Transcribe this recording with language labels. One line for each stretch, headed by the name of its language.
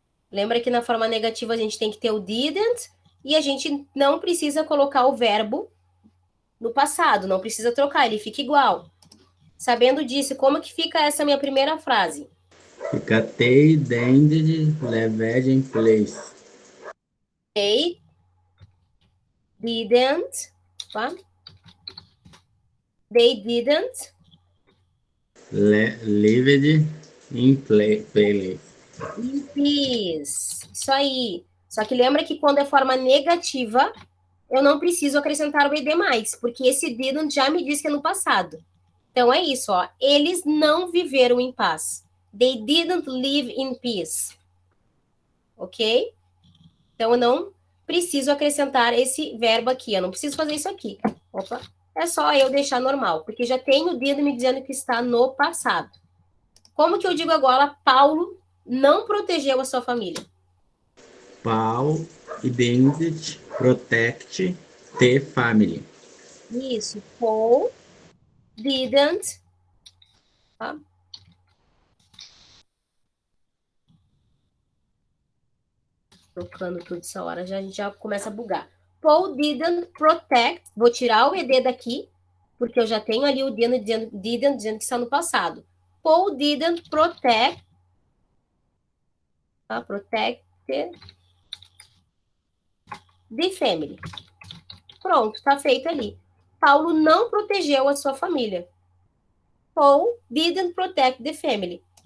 Portuguese: Lembra que na forma negativa a gente tem que ter o didn't e a gente não precisa colocar o verbo no passado, não precisa trocar, ele fica igual. Sabendo disso, como que fica essa minha primeira frase?
English: Fica they didn't leave in place. They didn't, tá? They didn't Lived in place. in peace.
Portuguese: Isso aí. Só que lembra que quando é forma negativa, eu não preciso acrescentar o ed mais, porque esse didn't já me diz que é no passado. Então é isso, ó. Eles não viveram em paz.
English: They didn't live in peace. Ok?
Portuguese: Então eu não preciso acrescentar esse verbo aqui. Eu não preciso fazer isso aqui. Opa. É só eu deixar normal, porque já tem o didn't me dizendo que está no passado. Como que eu digo agora? Paulo não protegeu a sua família.
English: Paul didn't protect the family.
Portuguese: Isso. Paul didn't. Tá? Trocando tudo essa hora, a gente já começa a bugar.
English: Paul didn't protect.
Portuguese: Vou tirar o ed daqui, porque eu já tenho ali o didn't dizendo que está no passado.
English: Paul didn't protect. Tá? Protect the family.
Portuguese: Pronto, está feito ali. Paulo não protegeu a sua família.
English: Paul didn't protect the family.